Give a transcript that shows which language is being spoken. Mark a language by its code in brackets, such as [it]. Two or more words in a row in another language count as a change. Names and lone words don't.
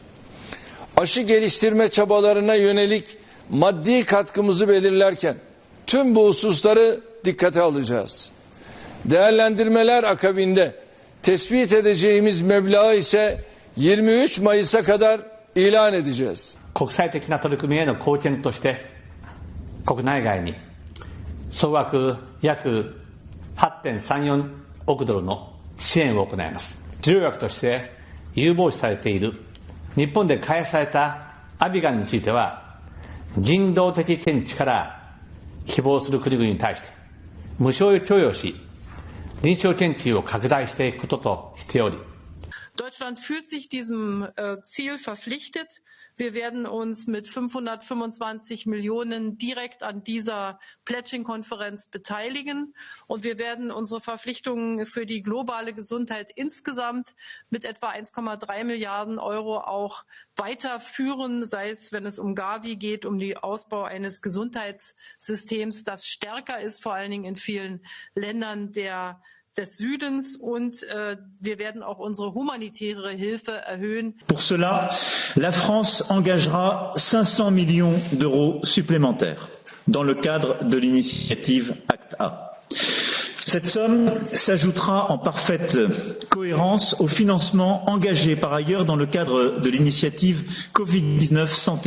[tr] Aşı geliştirme çabalarına yönelik maddi katkımızı belirlerken tüm bu hususları dikkate alacağız. Değerlendirmeler akabinde tespit edeceğimiz meblağı ise 23 Mayıs'a kadar ilan edeceğiz. [ja] 国際的な取り組みへの貢献として国内外に総額約 8.34 億ドルの支援を行います。治療薬として有望視されている日本で開発されたアビガンについては人道的見地から希望する国々に対して無償供与し臨床研究を拡大していくこととしており [de] Deutschland fühlt sich diesem Ziel verpflichtet. Wir werden uns mit 525 Millionen direkt an dieser Pledging-Konferenz beteiligen und wir werden unsere Verpflichtungen für die globale Gesundheit insgesamt mit etwa 1,3 Milliarden Euro auch weiterführen, sei es, wenn es um Gavi geht, um den Ausbau eines Gesundheitssystems, das stärker ist, vor allen Dingen in vielen Ländern des Südens und wir werden auch unsere humanitäre Hilfe erhöhen. [fr] Pour cela, la France engagera 500 millions d'euros supplémentaires dans le cadre de l'initiative ACT-A. Cette somme s'ajoutera en parfaite cohérence au financement engagé par ailleurs dans le cadre de l'initiative Covid-19 Santé